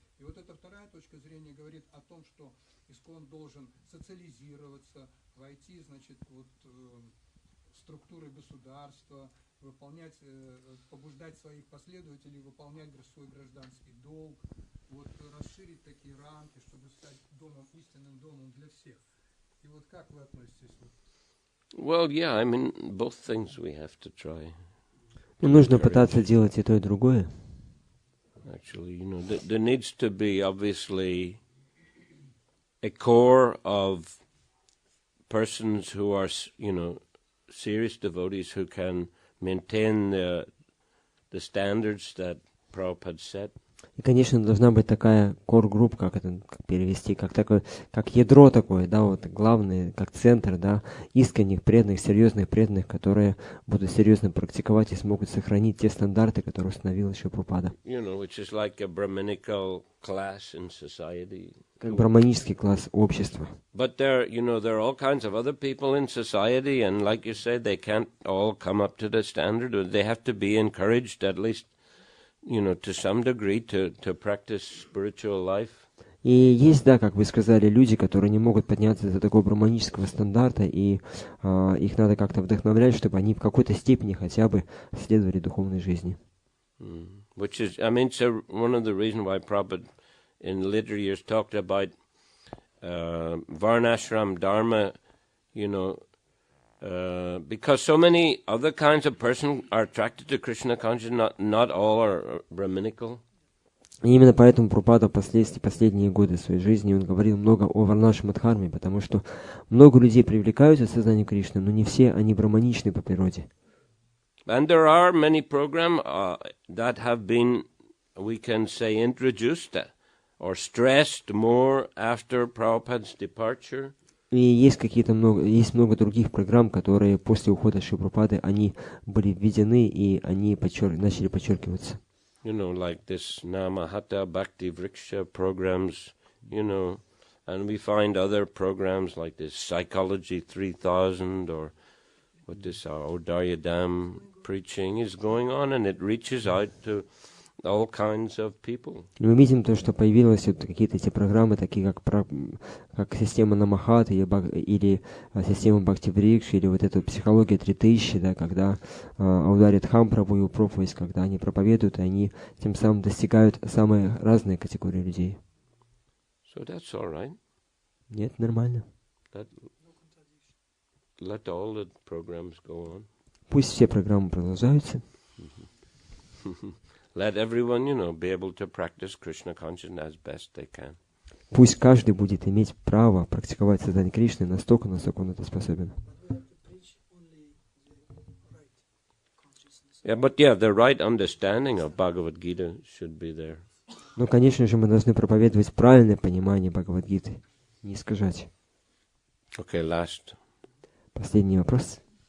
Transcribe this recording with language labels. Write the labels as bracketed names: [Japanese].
[Russian] И вот эта вторая точка зрения говорит о том, что ИСККОН должен социализироваться, войти, значит, вот в структуры государства, выполнять, побуждать своих последователей выполнять свой гражданский долг, вот расширить такие рамки, чтобы стать домом, истинным домом для всех. И вот как вы относитесь? [English] Well, yeah, I mean, both things we have to try. [Russian] Нужно пытаться делать и то, и другое. [English] Actually, you know, there needs to be obviously a core of persons who are, you know, serious devotees who can maintain the standards that Prabhupada set. [Russian] И, конечно, должна быть такая core-группа, как это как перевести, как такое, как ядро такое, да, вот главное, как центр, да, искренних, преданных, серьезных преданных, которые будут серьезно практиковать и смогут сохранить те стандарты, которые установил еще Прабхупада. [English] You know, which is like a Brahminical class in society. [Russian] Как браманический класс общества. [English] But there, you know, there are all kinds of other people in society, and like you said, they can't all come up to the standard. They have to be encouraged, at least, you know, to some degree, to practice spiritual life. [Russian] И есть, да, как вы сказали, люди, которые не могут подняться до такого браманического стандарта, и их надо как-то вдохновлять, чтобы они в какой-то степени хотя бы следовали духовной жизни. [English] Which is, I mean, so one of the reasons why Prabhupada in later years talked about Varnashram Dharma, you know, because so many other kinds of persons are attracted to Krishna consciousness, not all are Brahminical. [Russian] И именно поэтому Прабхупада впоследствии, последние годы своей жизни, он говорил много о Варнашрама Дхарме, потому что много людей привлекаются к сознанию Кришны, но не все они браманичны по природе. [English] And there are many programs that have been, we can say, introduced or stressed more after Prabhupada's departure. [Russian] И есть есть много других программ, которые после ухода Шри Прабхупады, они были введены и они начали подчеркиваться. [English] You know, like this Namahata Bhakti Vriksha programs, you know, and we find other programs like this Psychology 3000 or what this Odaryadam preaching is going on, and it reaches out to all kinds of people. [Russian] Мы видим то, что появились вот какие-то эти программы, такие как система Намахата или система Бхакти Врикши, или вот эта психология 3000, да, когда ударит Хампрабху и проповедь, когда они проповедуют, и они тем самым достигают самые разные категории людей. [English] So that's all right. [Russian] Нет, нормально. [English] Let all the programs go on. [Russian] Пусть все программы продолжаются. [English] Let everyone, you know, be able to practice Krishna consciousness as best they can. [Russian] Пусть каждый будет иметь право практиковать сознание Кришны настолько, насколько он это способен. [English] Yeah, but yeah, the right understanding of Bhagavad Gita should be there. [Russian] Но, конечно же, мы должны проповедовать правильное понимание Бхагавад-гиты, не искажать. [English] Okay, last. [Russian] Последний вопрос.